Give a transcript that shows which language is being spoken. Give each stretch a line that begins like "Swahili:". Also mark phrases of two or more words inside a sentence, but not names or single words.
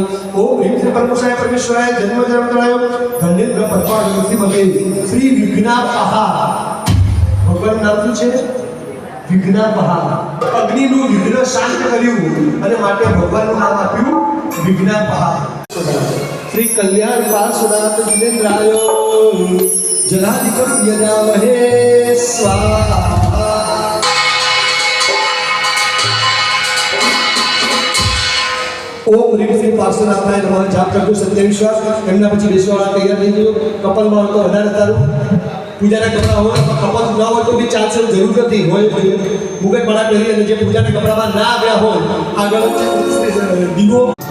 Sanskrit: ओम ह्रीम श्री परमेश्वराय परमेश्वराय जन्म जन्मतराय धन्येन्द्र पद्माड मुक्तिमते श्री विघ्नापहा.
Gujarati: ભગવાનનું નામ શું છે? વિઘ્નાપહા. અગ્નિનું વિઘ્ન શાંત કર્યું અને માટે ભગવાનનું નામ આપ્યું વિઘ્નાપહા.
Sanskrit: श्री कल्याण पार्श्वनाथ जिनेन्द्राय जलाधिकं यजामहे स्वाहा. ओम ह्रीम श्री पार्श्वनाथाय नमः.
Gujarati: जाप करજો સત્ય વિશ્વાસ. એમના પછી બેસવાળા તૈયાર થઈ ગયો. કપલમાં તો વધારે તારું પૂજાના કપડા હોય, કપલ ના હોય તો બી ચાલશે, જરૂર નથી હોય મુગટ માળા પહેરી અને જે પૂજાના કપડામાં ના આવ્યા હોય આગળ દીવો